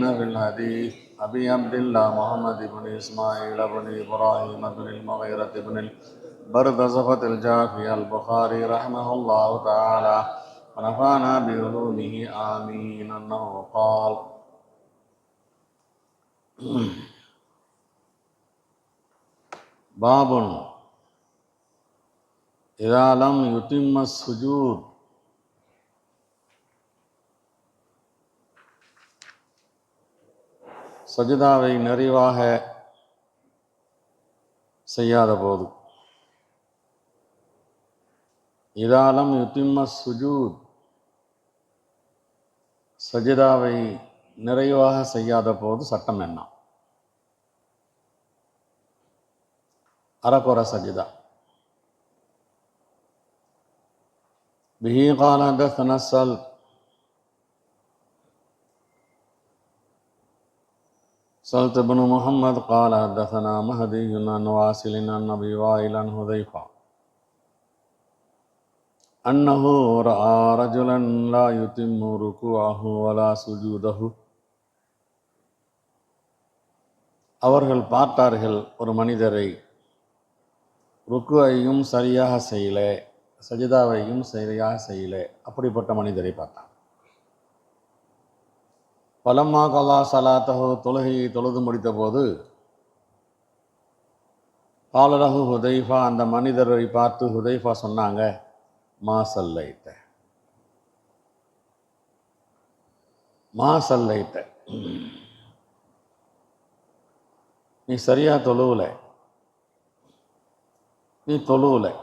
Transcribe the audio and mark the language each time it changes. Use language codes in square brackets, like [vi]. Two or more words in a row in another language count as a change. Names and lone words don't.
[ar] في الحديث أبي عبد الله محمد بن إسماعيل بن إبراهيم بن المغيرة بن البردزفة الجافي البخاري رحمه الله تعالى ونفعنا بعلومه آمين أنه قال: باب إذا لم يتم السجود. [ta] சஜிதாவை நிறைவாக செய்யாத போது, [ar] إذا لم يتم السجود, [ta] சஜிதாவை நிறைவாக செய்யாத போது சட்டம் என்ன? அரக்குற சஜிதா. [ar] பிஹி قال حدثنا سلط بن محمد قال حدثنا مهدي عن واصل عن أبي وائل عن حذيفة أنه رأى رجلا لا يتم ركوعه ولا سجوده. [ta] அவர்கள் பார்த்தார்கள் ஒரு மனிதரை ருக்குவையும் சரியாக செய்யல, சஜிதாவையும் சரியாக செய்யல. அப்படிப்பட்ட மனிதரை பார்த்தார். [ar] فلما قضى صلاته, [ta] தொழுகையை தொழுது முடித்த போது, [ar] قال له حذيفة, [ta] அந்த மனிதரை பார்த்து ஹுதைஃபா சொன்னாங்க, [ar] ما صليت، ما صليت, [ta] நீ சரியா தொழுவல, நீ தொழுவல.